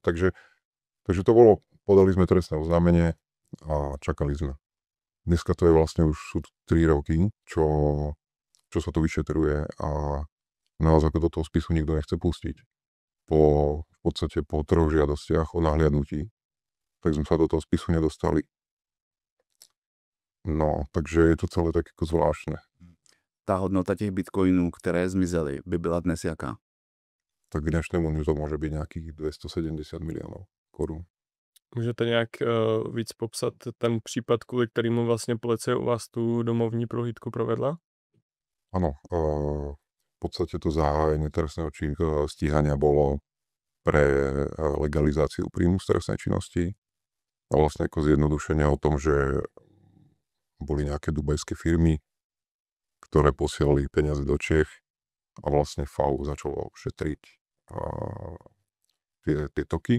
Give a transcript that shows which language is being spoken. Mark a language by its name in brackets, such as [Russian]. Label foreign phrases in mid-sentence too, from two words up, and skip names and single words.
[Slovak] Takže to bolo, podali sme trestné oznámenie a čakali sme. Dneska to je vlastne už sú 3 roky, čo sa to vyšetruje a nás ako do toho spisu nikto nechce pustiť. V podstate po 3 žiadostiach o nahliadnutí, tak sme sa do toho spisu nedostali. No, takže je to celé tak jako zvláštne. [Czech] Ta hodnota těch bitcoinů, které zmizely, by byla dnes jaká? [Slovak] Tak k dnešnému dňu to môže byť nejakých 270 miliónov korún. [Czech] Můžete nějak víc popsat ten případ, kvůli kterému vlastně policie u vás tu domovní prohlídku provedla? [Slovak] Áno, podstate to zahájenie trestného stíhania bolo pre legalizáciu príjmu z trestnej činnosti a vlastne ako zjednodušenie o tom, že boli nejaké dubajské firmy, ktoré posielali peniaze do Čech a vlastne FAU začalo šetriť tie toky.